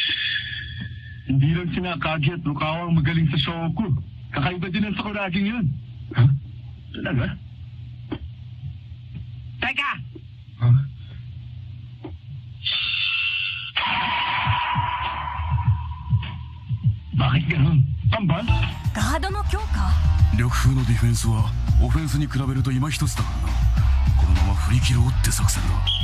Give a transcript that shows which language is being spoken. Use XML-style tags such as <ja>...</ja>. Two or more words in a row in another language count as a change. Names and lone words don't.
<tl>Hindi lang sina Kagi at Lucao ang magaling sa Soko. Kakaiba din ang Sakuraging yun. Talaga? Teka! Bakit ganun? Tambal?</tl> <ja>ガードの強化緑風のディフェンスはオフェンスに比べると今一つだからな。このまま振り切ろうって作戦だ。</ja>